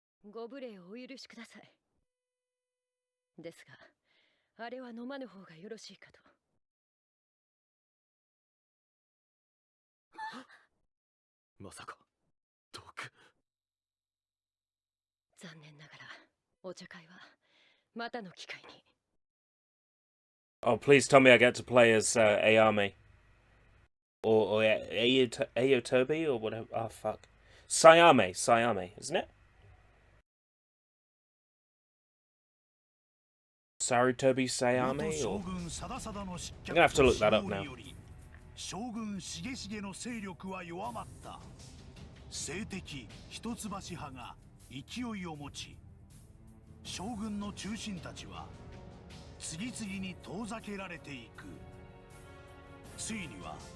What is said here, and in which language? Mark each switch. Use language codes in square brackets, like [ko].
[ja] ご無礼をお許しください。ですが、あれは飲まぬ方がよろしいかと。まさか毒。残念ながらお茶会はまたの機会に。 [en] Oh, please tell me I get to play as Ayame. Or Ayotobi or whatever. Oh, fuck. Sayame, isn't it? Sarutobi Sayame? Or... I'm gonna have to look that up now. [ja] 将軍重重の勢力は弱まった。政敵一橋派が勢いを持ち、将軍の中心たちは次々に遠ざけられていく。ついには